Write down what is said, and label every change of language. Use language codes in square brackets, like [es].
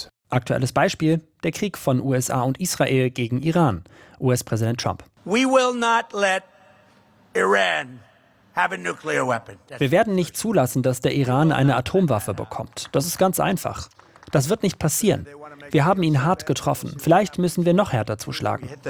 [de] Aktuelles Beispiel: der Krieg von USA und Israel gegen Iran. US-Präsident Trump. [en] We will not let Iran have a nuclear weapon. [de] Wir werden nicht zulassen, dass der Iran eine Atomwaffe bekommt. Das ist ganz einfach. Das wird nicht passieren. Wir haben ihn hart getroffen. Vielleicht müssen wir noch härter zuschlagen.